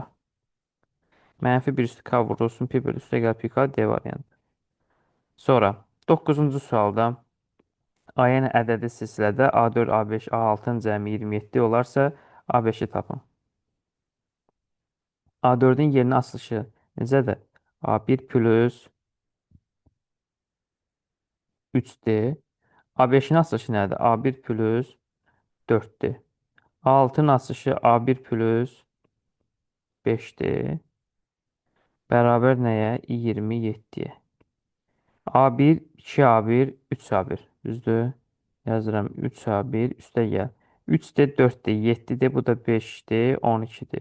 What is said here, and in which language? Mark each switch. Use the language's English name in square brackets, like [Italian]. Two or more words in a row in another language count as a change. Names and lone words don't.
[Azerbaijani] Mənfi 1 üstü k vurulsun pi bölü üstə gəl pi k d variantı. Sonra 9-cu sualda AN ədədi silsilədə A4, A5, A6-ın cəmi 27 olarsa A5-i tapın. A4-ün yerinə açılışı necədir? A1 plus 3D. A5-in açılışı nədir? A1 plus 4D. A6-nın açılışı A1 plus 5D. Bərabər nəyə? 27-yə. A1, 2A1, 3A1. Düzdür? Yazıram 3A1 üstə gəl. 3D, 4D, 7D, bu da 5D, 12-dir.